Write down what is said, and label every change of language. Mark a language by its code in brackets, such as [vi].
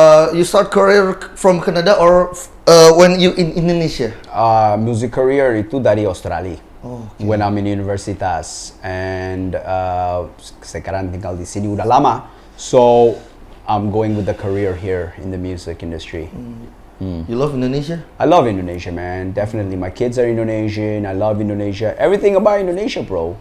[en] You start career from Canada or when you in Indonesia? Music career [id] itu dari Australia. [en] When I'm in universitas and [id] sekarang tinggal di sini udah lama, [en] so I'm going with the career here in the music industry. You love Indonesia? I love Indonesia, man. Definitely, my kids are Indonesian. I love Indonesia. Everything about Indonesia, bro.